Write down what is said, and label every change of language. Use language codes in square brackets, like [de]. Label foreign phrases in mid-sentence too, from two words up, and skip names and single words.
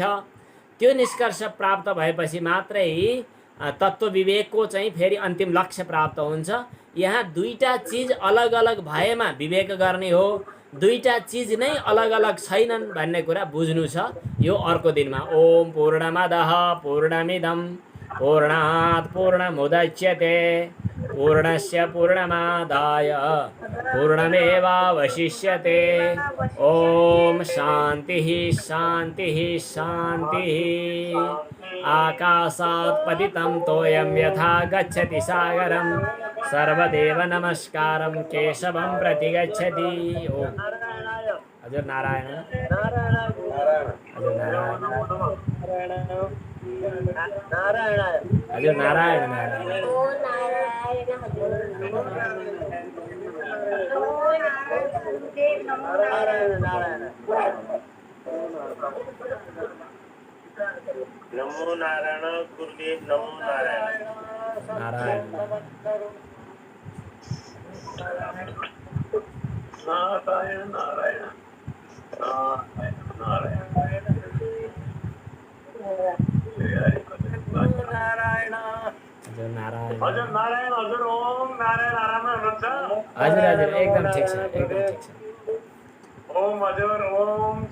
[ne] त्यो निष्कर्ष प्राप्त भएपछि मात्रै तत्त्व विवेकको चाहिँ फेरि अन्तिम लक्ष्य प्राप्त हुन्छ। यहाँ दुईटा चिज अलग अलग भएमा विवेक गर्ने हो, दुईटा चिज नै अलग अलग छैनन् भन्ने कुरा बुझ्नु छ। यो अर्को दिनमा। [sa] ओम पूर्णमदः पूर्णमिदं पूर्णात् पूर्णमुदच्यते पूर्णस्य पूर्णमादाय पूर्णमेवावशिष्यते। ओम शान्तिः शान्तिः शान्तिः। आकाशात् पतितं तोयं यथा गच्छति सागरं सर्वदेव नमस्कारं केशवं प्रति गच्छति। [ne] ओम हजुर नारायण हजुर नारायण हजुर नारायण नारायण नमो नारायण गुरुदेव, नमो नारायण नारायण नारायण नारायण नारायण नारायण हजुर नारायण हजुर नारायण हजुर ओम नारायण आराममा हुनुहुन्छ? हजुर हजुर एकदम ठिक छ एकदम ठिक छ। ओम हजुर ओम